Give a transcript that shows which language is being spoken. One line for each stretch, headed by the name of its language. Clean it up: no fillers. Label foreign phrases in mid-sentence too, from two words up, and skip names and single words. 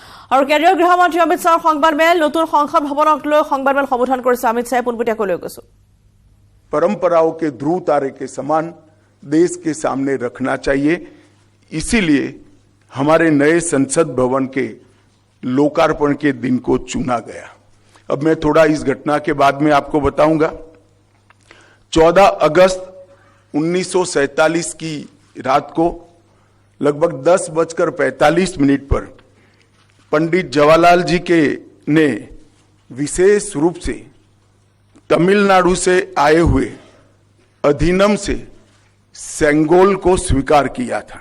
Assamese: আৰু কেন্দ্ৰীয় গৃহমন্ত্ৰী অমিত শ্বাহৰ সংবাদমেল নতুন সংসদ ভৱনক লৈ সংবাদমেল সম্বোধন কৰিছে অমিত শ্বাহে পোনপটীয়াকৈ লৈ গৈছো।
Hindi: परंपराओं के ध्रुव तारे के समान देश के सामने रखना चाहिए, इसीलिए हमारे नए संसद भवन के लोकार्पण के दिन को चुना गया। अब मैं थोड़ा इस घटना के बाद में आपको बताऊंगा। 14 अगस्त 1947 की रात को लगभग 10:45 पर पंडित जवाहरलाल जी के ने विशेष रूप से तमिलनाडु से आए हुए अधिनम से सेंगोल को स्वीकार किया था।